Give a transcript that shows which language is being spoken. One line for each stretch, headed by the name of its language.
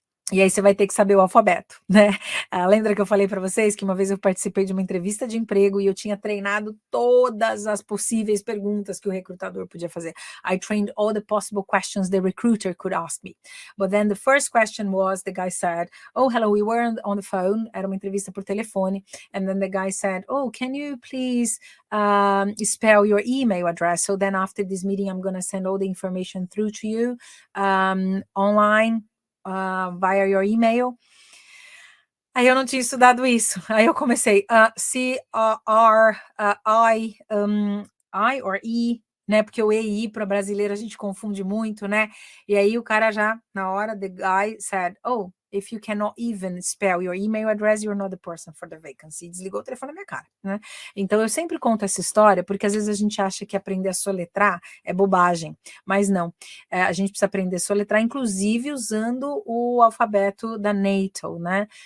Portuguese: E aí você vai ter que saber o alfabeto, né? Lembra que eu falei para vocês que uma vez eu participei de uma entrevista de emprego e eu tinha treinado todas as possíveis perguntas que o recrutador podia fazer.
English: I trained all the possible questions the recruiter could ask me. But then the first question was, the guy said, oh, hello, we were on the phone.
Portuguese: Era uma entrevista por telefone.
English: And then the guy said, oh, can you please spell your email address? So then after this meeting, I'm going to send all the information through to you online. Via your email.
Portuguese: Aí eu não tinha estudado isso. Aí eu comecei I or E, né? Porque o E e I para brasileiro a gente confunde muito, né? E aí o cara já, na hora,
English: the guy said, oh, if you cannot even spell your email address, you're not the person for the vacancy.
Portuguese: Desligou o telefone na minha cara, né? Então eu sempre conto essa história, porque às vezes a gente acha que aprender a soletrar é bobagem, mas não. A gente precisa aprender a soletrar, inclusive usando o alfabeto da NATO, né?